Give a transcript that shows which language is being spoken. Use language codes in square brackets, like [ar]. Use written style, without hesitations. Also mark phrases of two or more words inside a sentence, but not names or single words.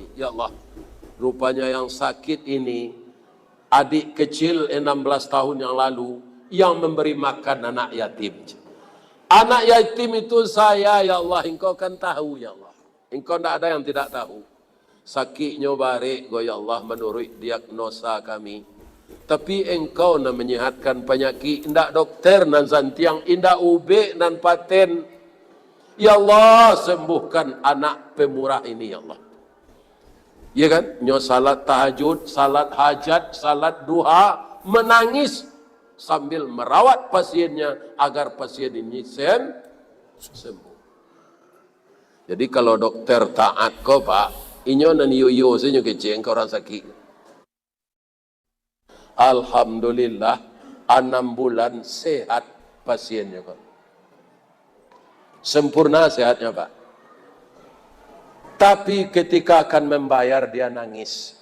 [id] Ya Allah, rupanya yang sakit ini adik kecil 16 tahun yang lalu yang memberi makan anak yatim. Anak yatim itu saya, ya Allah, engkau kan tahu, ya Allah. Engkau tidak ada yang tidak tahu. Sakitnya barik, ya Allah, menurut diagnosa kami. Tapi engkau nak menyehatkan penyakit, [min] indak dokter nan santiang, indak ube nan paten. [id] Ya Allah, sembuhkan anak pemurah ini, ya Allah. Ya kan? Nyo salat tahajud, salat hajat, salat duha, menangis sambil merawat pasiennya agar pasien ini sembuh. [min] Jadi kalau dokter taat ko pak, inyo nan yo senyo keceng ke orang sakit. [id] Alhamdulillah 6 bulan sehat pasiennya kok. Sempurna sehatnya pak. Tapi ketika akan membayar dia nangis.